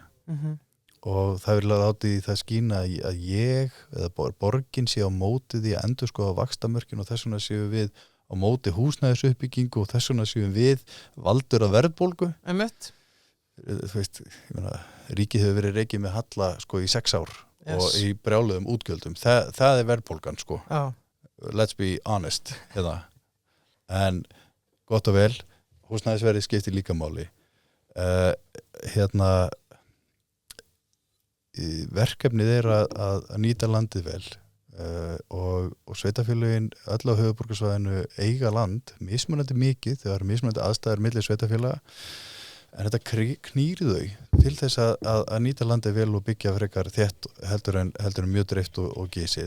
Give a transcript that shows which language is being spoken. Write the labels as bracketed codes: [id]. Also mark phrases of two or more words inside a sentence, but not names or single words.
[is] Og það vil láta í það skína að ég eða borgin sé á móti því að endurskoða vaxtamörkin og þess vegna séu við á móti húsnæðisuppbyggingu og þess vegna séu við valdur að verðbólgu. Einmitt. Þú veist, ríkið hefur verið rekið með halla sko í 6 ár og í brjáluðum útgjöldum. Það er verðbólgan sko. Já. [en] Let's be honest. [is] En gott og vel, húsnæðisverðið skiptir líka máli. Verkefnið er að nýta landið vel og sveitafélögin öll á höfuðborgarsvæðinu eiga land, mismunandi mikið, þegar mismunandi aðstæður milli sveitafélaga, en þetta knýr þau til þess að nýta landið vel og byggja frekar þétt heldur en mjög dreift og gisið.